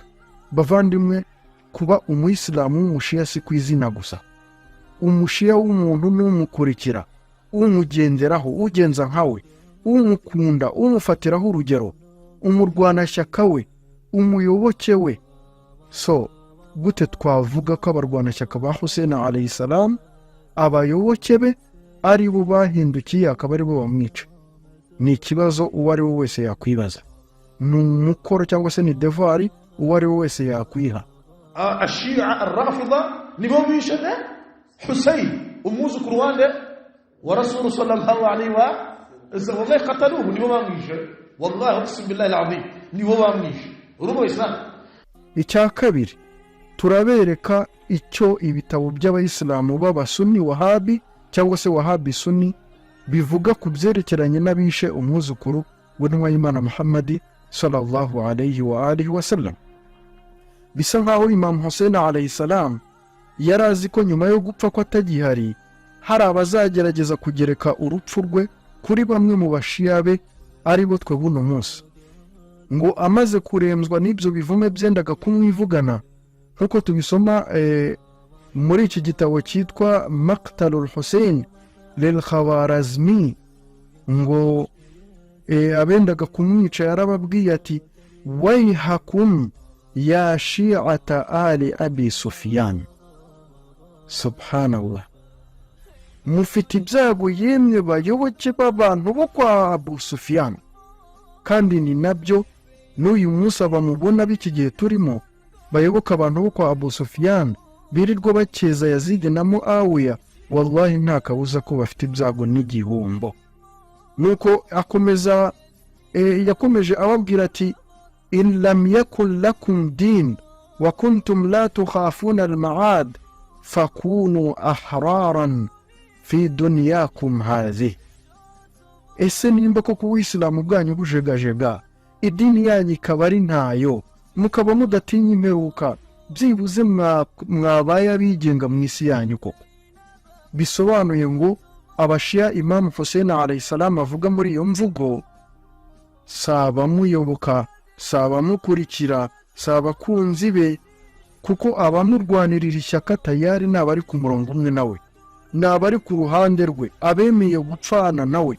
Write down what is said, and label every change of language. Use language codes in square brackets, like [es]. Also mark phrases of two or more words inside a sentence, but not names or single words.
[rw] Bavandimwe, kuba umuyisilamu w'umushiya si ku izina gusa. Umushiya w'umuntu n'umukurikira, umugenderaho, ugenza nkawe, umukunda, umufatiraho urugero, umurwanashyaka we, umuyoboke we. So gute twavuga ko abarwanashyaka ba Hussein [ar] عليه السلام [rw] abayoboke be ari bo bahindukiye akaba ari bo bamwica? Ni ikibazo uwo ari we wese yakwibaza. Ni umukoro cyangwa se ni devoir uwo ari we wese yakwiha. [ar] الشيعة الرافضة [rw] nibo bishe Hussein umwuzukuru wande wa [ar] رسول صلى الله عليه وسلم. والله قتلوه, [rw] nibo bamwishe. [ar] والله أقسم بالله العظيم, [rw] nibo bamwishe. Urubo Islam. Icya kabiri, turabereka icyo ibitabo by'abayisilamu b'abasunni wahabi cyangwa se wahabi sunni bivuga ku byerekeranye n'abishe umwuzukuru w'intumwa y'Imana Muhammad [ar] صلى الله عليه وآله وسلم. [rw] Bisa nkaho Imam Hussein [ar] عليه السلام [rw] yarazi ko nyuma yo gupfa ko atagihari hari abazagerageza kugereka urupfu rwe kuri bamwe mu bashiya be ari bo twe buno munsi. Ngo amaze kuremzwa n'ibyo bivume byendaga kumwivugana, nkuko tubisoma muri iki gitabo cyitwa Maqtalul Hussein lil Khawarazmi, ngo abendaga kumwica yarababwiye ati [ar] ويحكم يا شيعة آل أبي سفيان. [rw] Subhanallah, mufite ibyago yemwe bayoboke b'abantu bo kwa Abu Sufyan. Kandi ni nabyo n'uyu munsi abamubona b'iki gihe turimo bayoboka abantu bo kwa Abu Sufyan birirwa bakeza Yazid na Muawiya. Wallahi nta kabuza ko bafite ibyago n'igihombo. Nuko yakomeje ababwira ati [ar] إن لم يكن لكم دين وكنتم لا تخافون المعاد فكونوا أحرارا في دنياكم هذه. [rw] Ese nimba ko kuwisilamu bwanyu bujegajega, idini yanyu ikaba ari ntayo, mukaba mudatinya imperuka, byibuze mwabaye abigenga mu isi yanyu koko? Bisobanuye ngo abashiya Imam Hussein [ar] عليه السلام [rw] avuga muri iyo mvugo saba muyoboka, saba mukurikira, saba kunzi be, kuko abamurwanirira ishyaka tayari n'abari ku murongo umwe nawe, n'abari ku ruhande rwe, abemeye gupfana nawe.